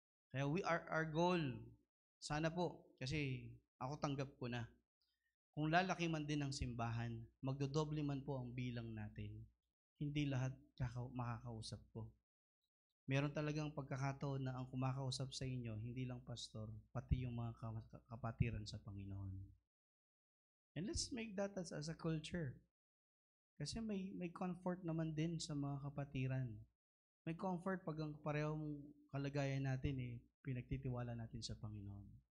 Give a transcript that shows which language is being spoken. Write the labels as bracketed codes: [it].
[tl] Kaya [en] our goal, [tl] sana po, kasi ako tanggap ko na, kung lalaki man din ang simbahan, magdodoble man po ang bilang natin, hindi lahat makakausap ko. Meron talagang pagkakataon na ang kumakausap sa inyo, hindi lang pastor, pati yung mga kapatiran sa Panginoon. [en] And let's make that as a culture. [tl] Kasi may comfort naman din sa mga kapatiran. May comfort pag ang parehong kalagayan natin pinagtitiwala natin sa Panginoon.